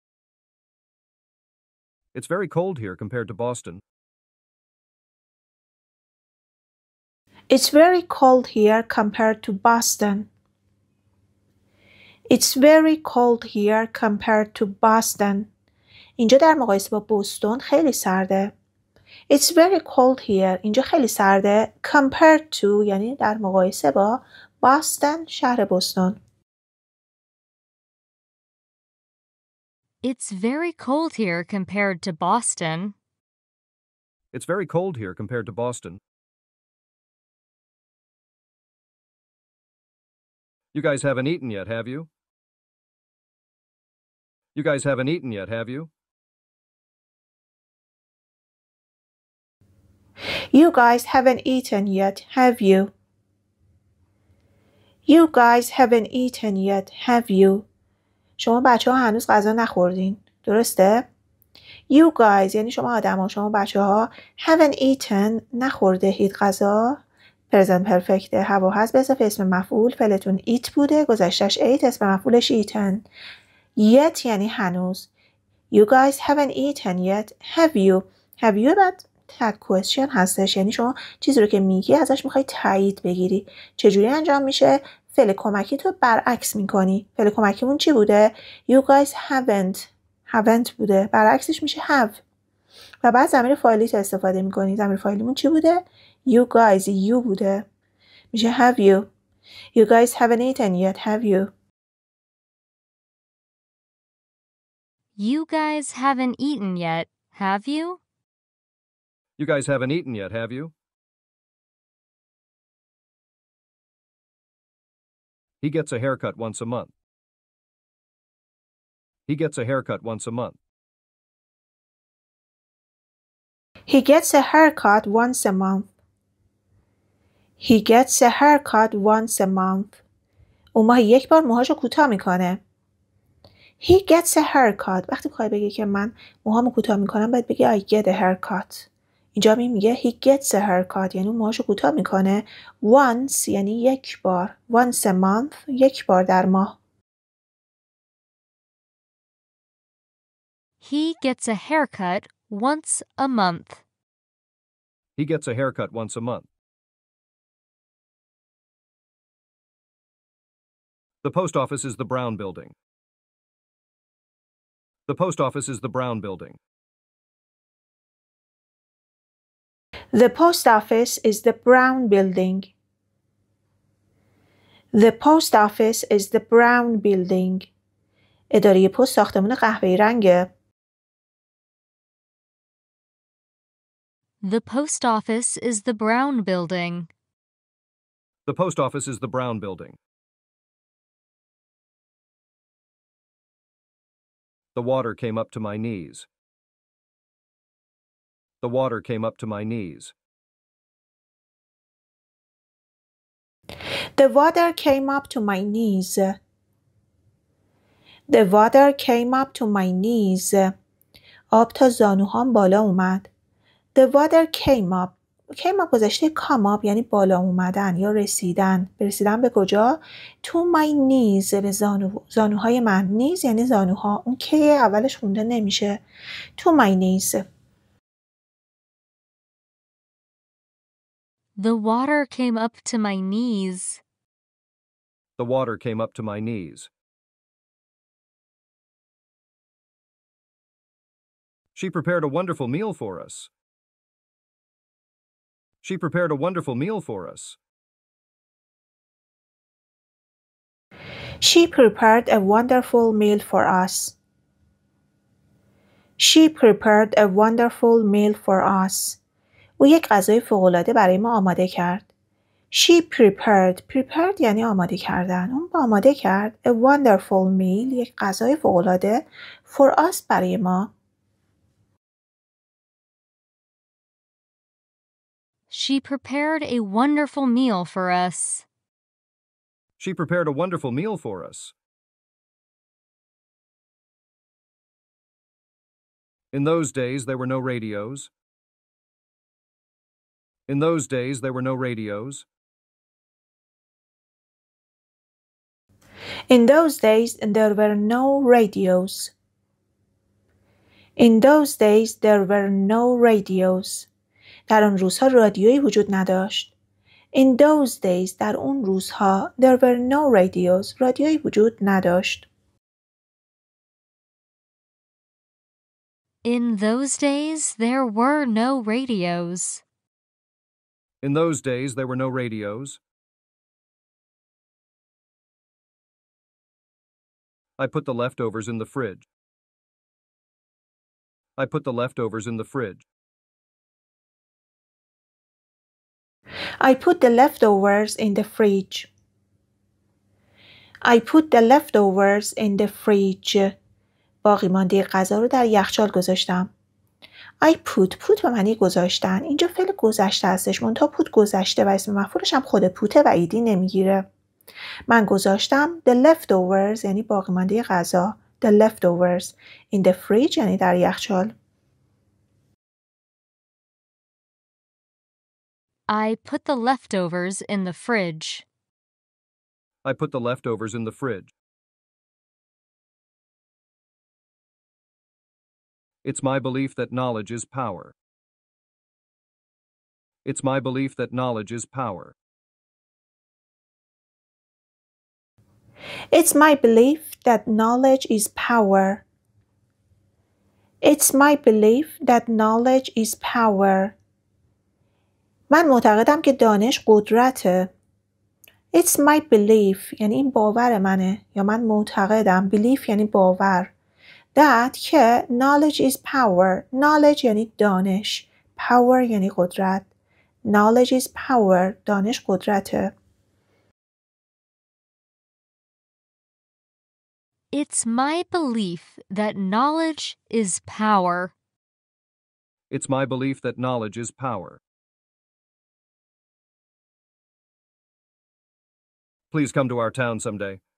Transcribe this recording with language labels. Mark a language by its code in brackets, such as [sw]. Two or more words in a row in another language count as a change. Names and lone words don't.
[en] It's very cold here compared to Boston. It's very cold here compared to Boston. It's very cold here compared to Boston. [fa] اینجا در مقایسه با بوستون خیلی سرده. [en] It's very cold here. [fa] اینجا خیلی سرده. [en] Compared to [fa] یعنی در مقایسه با Boston شهر بوستون. [en] It's very cold here compared to Boston. It's very cold here compared to Boston. You guys haven't eaten yet, have you? You guys haven't eaten yet, have you? You guys haven't eaten yet, have you? You guys haven't eaten yet, have you? [fa] شما بچه ها هنوز غذا نخوردین. درسته؟ [en] You guys [fa] یعنی شما آدم ها، شما بچه ها [en] haven't eaten [fa] نخورده هید غذا. [en] present perfect have [fa] و هست به اضافه اسم مفعول. فعلتون eat بوده. گذشتش ate. اسم مفعولش eaten. Yet یعنی هنوز. [en] You guys haven't eaten yet, have you? Have you بعد tag question هستش. [fa] یعنی شما چیزی رو که میگی ازش میخوای تایید بگیری. چجوری انجام میشه؟ فعل کمکی تو برعکس میکنی. فعل کمکیمون چی بوده؟ [en] You guys haven't [fa] بوده. برعکسش میشه have. و بعد ضمیر فاعلیت استفاده میکنی. ضمیر فاعلیمون چی بوده؟ [en] You guys you [fa] بوده. میشه [en] have you. You guys haven't eaten yet, have you? You guys haven't eaten yet, have you? You guys haven't eaten yet, have you? He gets a haircut once a month. He gets a haircut once a month. He gets a haircut once a month. He gets a haircut once a month. [fa] اون ماهی یک بار موهاشو کوتاه میکنه. [en] He gets a haircut. [fa] وقتی بخوای بگی که من موهامو کوتاه میکنم باید بگی [en] I get a haircut. [fa] اینجا میگه [en] he gets a haircut [fa] یعنی موهاشو کوتاه میکنه. Once یعنی یک بار. [en] Once a month [fa] یک بار در ماه. [en] He gets a haircut once a month. He gets a haircut once a month. The post office is the brown building. The post office is the brown building. The post office is the brown building. The post office is the brown building. [fa] اداره پست ساختمان قهوه‌ای رنگه. [en] The post office is the brown building. The post office is the brown building. The water came up to my knees. The water came up to my knees. The water came up to my knees. The water came up to my knees. [fa] آب تا زانوهام بالا اومد. [en] The water came up. came up [fa] گذشته [en] come up [fa] یعنی بالا اومدن یا رسیدن. برسیدن به کجا؟ [en] To my knees [fa] به زانوهای من. knees یعنی زانوها. اون که اولش خونده نمیشه. [en] To my knees. The water came up to my knees. The water came up to my knees. She prepared a wonderful meal for us. She prepared a wonderful meal for us. She prepared a wonderful meal for us. She prepared a wonderful meal for us. [fa] او یک غذای فوق‌العاده برای ما آماده کرد. [en] She prepared [fa] یعنی آماده کردن. اون آماده کرد [en] a wonderful meal [fa] یک غذای فوق‌العاده [en] for us [fa] برای ما. [en] She prepared a wonderful meal for us. She prepared a wonderful meal for us. In those days, there were no radios. In those days, there were no radios. In those days, there were no radios. In those days, there were no radios. [fa] در آن روزها رادیویی وجود نداشت. [en] In those days, [fa] در اون روزها, [en] there were no radios. [fa] رادیویی وجود نداشت. [en] In those days, there were no radios. In those days, there were no radios. I put the leftovers in the fridge. I put the leftovers in the fridge. I put the leftovers in the fridge. I put the leftovers in the fridge. [fa] باقی مانده غذا رو در یخچال گذاشتم. [en] I put [fa] به معنی گذاشتن. اینجا فعل گذشته هستش. منتها put گذشته و اسم مفعولش هم خود پوته و ایدی نمیگیره. من گذاشتم [en] the leftovers [fa] یعنی باقی مانده غذا. [en] The leftovers in the fridge [fa] یعنی در یخچال. [en] I put the leftovers in the fridge. I put the leftovers in the fridge. It's my belief that knowledge is power. It's my belief that knowledge is power. It's my belief that knowledge is power. It's my belief that knowledge is power. [fa] من معتقدم که دانش قدرته. [en] It's my belief [fa] یعنی این باور منه یا من معتقدم. Belief یعنی باور. [en] That که knowledge is power. [fa] Knowledge یعنی دانش. Power یعنی قدرت. [en] Knowledge is power. [fa] دانش قدرته. [en] It's my belief that knowledge is power. It's my belief that knowledge is power. Please come to our town someday.